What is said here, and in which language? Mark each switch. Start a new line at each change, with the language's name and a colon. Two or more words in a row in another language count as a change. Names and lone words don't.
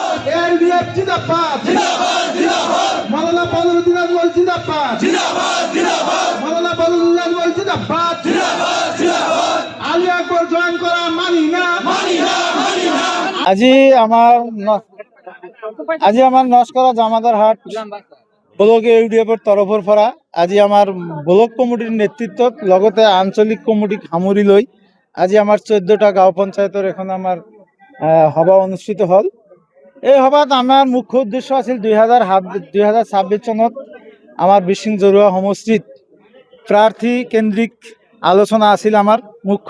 Bangla: এলডিএফ জিন্দাবাদ মাওলানা বদরুদ্দিন আজমল জিন্দাবাদ মাওলানা বদরুদ্দিন আজমল জিন্দাবাদ আলী আকবর জয়েন করা মানি না।
Assamese: আজি আমার নস্করা জামাদার হাট ব্লক ইউডিএফের তরফৰ পৰা আজি আমাৰ ব্লক কমিটিৰ নেতৃত্বত লগতে আঞ্চলিক কমিটি সামৰি লৈ আজি আমাৰ 14টা গাঁও পঞ্চায়তৰ এখন আমাৰ সভা অনুষ্ঠিত হ'ল। এই সভাত আমাৰ মুখ্য উদ্দেশ্য আছিল 2026 চনত আমাৰ বিশিং জৰুৱা সমষ্টিত প্ৰাৰ্থী কেন্দ্ৰিক আলোচনা আছিল আমাৰ মুখ্য।